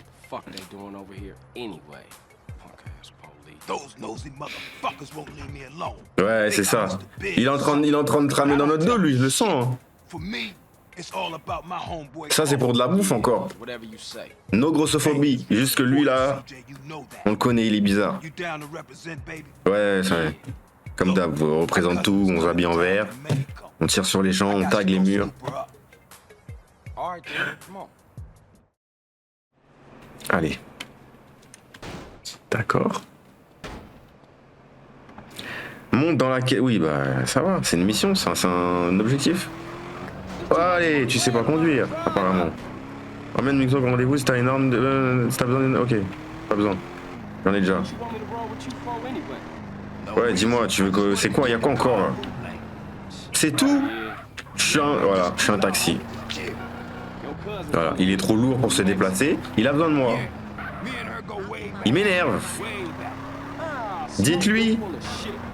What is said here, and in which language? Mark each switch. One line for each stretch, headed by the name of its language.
English: Fuck they doing over here anyway? Punk ass police. Those nosy motherfuckers won't leave me alone.
French: Ouais, c'est ça. Il est en train de tramer dans notre dos, lui, je le sens. Hein.
English: For me, it's all about my homeboy.
French: Ça, c'est pour de la bouffe encore.
English: Whatever you say. No grossophobie.
French: Juste que lui, là, on le connaît, il est bizarre.
English: You down to represent, baby?
French: Ouais, c'est vrai. Comme d'hab, on représente tout, on s'habille en vert, on tire sur les gens, on tag les murs.
English: All right, then. Come on.
French: Allez. D'accord. Monte dans la quai. Oui, bah, ça va, c'est une mission, ça, c'est un objectif. Allez, tu sais pas conduire, apparemment. Emmène Mixo comme rendez-vous si t'as une arme de... si t'as besoin d'une... Ok, pas besoin. J'en ai déjà.
English: What you want me to roll with you for anyway?
French: Ouais, dis-moi, tu veux que... C'est quoi, y'a quoi encore là? C'est tout? Je suis un taxi.
English: Your cousin.
French: Voilà, il est trop lourd pour se déplacer. Il a besoin de moi. Il m'énerve.
English: Way back. Ah,
French: Dites-lui
English: full of shit.